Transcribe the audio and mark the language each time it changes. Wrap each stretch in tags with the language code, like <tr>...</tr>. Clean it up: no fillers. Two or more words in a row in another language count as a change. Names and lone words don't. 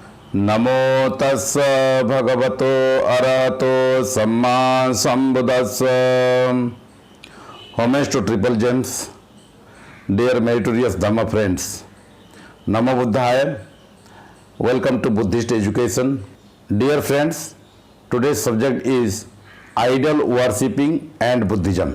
<pi>नमो तस्स भगवतो अरहतो सम्मा संबुद्धस्स.</pi> <en>Homage to Triple Gems, dear meritorious Dhamma friends.</en> <pi>Namo Buddhaya.</pi> <en>Welcome to Buddhist education. Dear friends, today's subject is idol worshipping and Buddhism.</en>